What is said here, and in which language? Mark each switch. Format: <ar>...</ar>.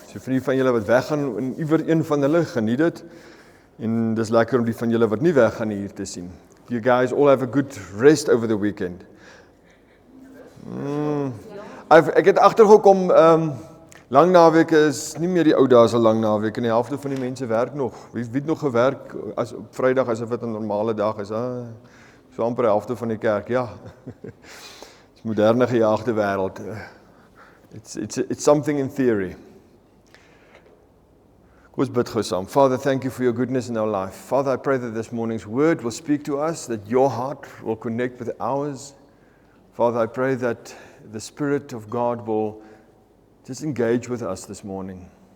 <af>So vir die van julle wat weggaan, en iewers een van hulle geniet dit. En dis lekker om die van julle wat nie weggaan hier te sien.</af> <en>You guys all have a good rest over the weekend.</en> <af>Ek het agtergekom, lang naweke is nie meer die ou dae se lang naweke en die helfte van die mense werk nog. Wie het nog gewerk as op Vrydag asof dit 'n normale dag is? So amper die helfte van die kerk, ja. Dis moderne gejaagde wêreld.</af> <en>It's something in theory.</en> <af>Kom ons bid gou saam.</af> <en>Father, thank you for your goodness in our life. Father, I pray that this morning's word will speak to us, that your heart will connect with ours. Father, I pray that the Spirit of God will just engage with us this morning.</en>